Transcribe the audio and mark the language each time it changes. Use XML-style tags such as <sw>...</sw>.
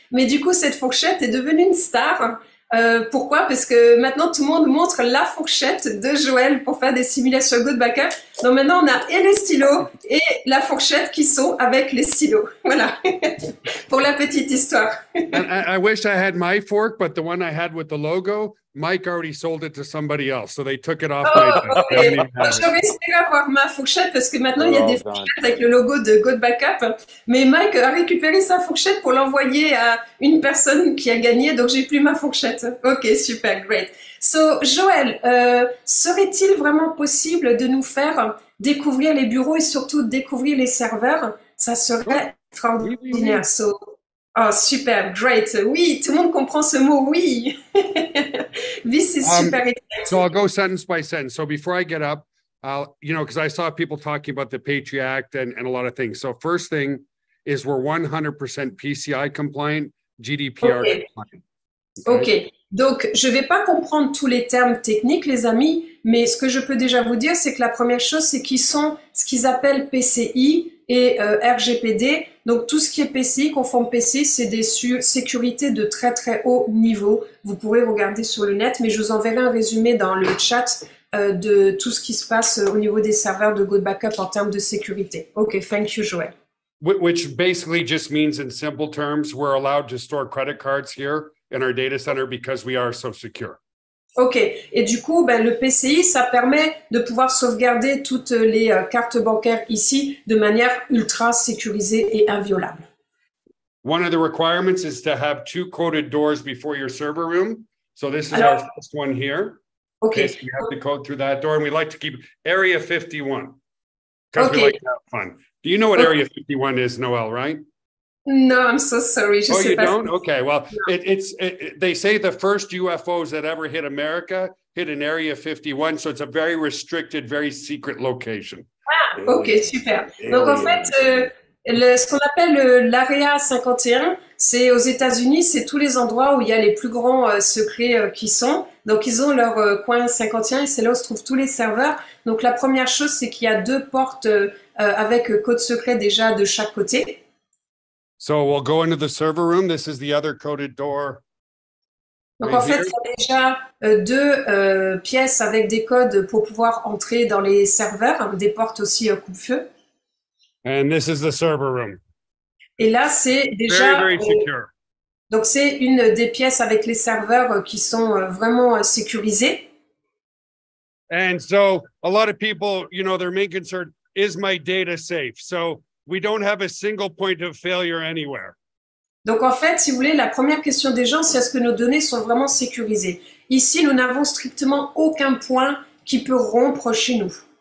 <fr>Mais du coup, cette fourchette est devenue une star. Pourquoi? Parce que maintenant, tout le monde montre la fourchette de Joël pour faire des simulations Go Backup. Donc maintenant, on a et les stylos et la fourchette qui sont avec les stylos. Voilà, pour la petite histoire.</fr> <en>I wish I had my fork, but the one I had with the logo, Mike already sold it to somebody else, so they took it off my desk. Okay.</en> <fr>J'aurais espéré avoir ma fourchette parce que maintenant il y a des fourchettes avec le logo de Go Backup. Mais Mike a récupéré sa fourchette pour l'envoyer à une personne qui a gagné, donc j'ai plus ma fourchette. Ok, super, great. So, Joël, serait-il vraiment possible de nous faire découvrir les bureaux et surtout découvrir les serveurs? Ça serait extraordinaire. So, oh, super, great. Oui, tout le monde comprend ce mot, oui.</fr> <en>This is super exciting. So I'll go sentence by sentence. So before I get up, because I saw people talking about the Patriot Act and a lot of things. So first thing is we're 100% PCI compliant, GDPR compliant.</en> <fr>Ok, donc je ne vais pas comprendre tous les termes techniques, les amis, mais ce que je peux déjà vous dire, c'est que la première chose, c'est qu'ils sont ce qu'ils appellent PCI et RGPD. Donc tout ce qui est PCI, conforme PCI, c'est des sécurités de très très haut niveau. Vous pourrez regarder sur le net, mais je vous enverrai un résumé dans le chat de tout ce qui se passe au niveau des serveurs de Go Backup en termes de sécurité.</fr> <en>Ok, thank you, Joël. Which basically just means, in simple terms, we're allowed to store credit cards here in our data center because we are so secure.</en> <fr>Ok, et du coup, le PCI, ça permet de pouvoir sauvegarder toutes les cartes bancaires ici de manière ultra sécurisée et inviolable.</fr> <en>One of the requirements is to have 2 coded doors before your server room. So this is our first one here. Ok. Okay, so we have to go through that door, and we like to keep Area 51 because we Okay. like to have fun. Do you know what Okay. Area 51 is, Noel, right? No, I'm so sorry. Je Oh,</en> <fr>sais</fr> <en>you</en> <fr>pas.</fr> <en>don't? Okay, well, they say the first UFOs that ever hit America hit in Area 51, so it's a very restricted, very secret location.</en> <fr>Ok, super. Donc en fait, ce qu'on appelle l'Area 51, c'est aux États-Unis, c'est tous les endroits où il y a les plus grands secrets qui sont. Donc ils ont leur coin 51 et c'est là où se trouvent tous les serveurs. Donc la première chose, c'est qu'il y a 2 portes avec code secret déjà de chaque côté.</fr> <en>So we'll go into the server room. This is the other coded door.</en> <fr>Donc</fr> <en>Right</en> <fr>en fait,</fr> <en>here.</en> <fr>il y a déjà 2 pièces avec des codes pour pouvoir entrer dans les serveurs, des portes aussi coupe-feu.</fr> <en>And this is the server room.</en> <fr>Et là, c'est déjà</fr> <en>Very, very secure.</en> <fr>donc c'est une des pièces avec les serveurs qui sont vraiment sécurisés.</fr> <en>And so a lot of people, their main concern is my data safe. So we don't have a single point of failure anywhere.</en> <fr>Donc en fait, si vous voulez, la première question des gens, c'est est-ce que nos données sont vraiment sécurisées? Ici, nous n'avons strictement aucun point qui peut rompre chez nous.</fr>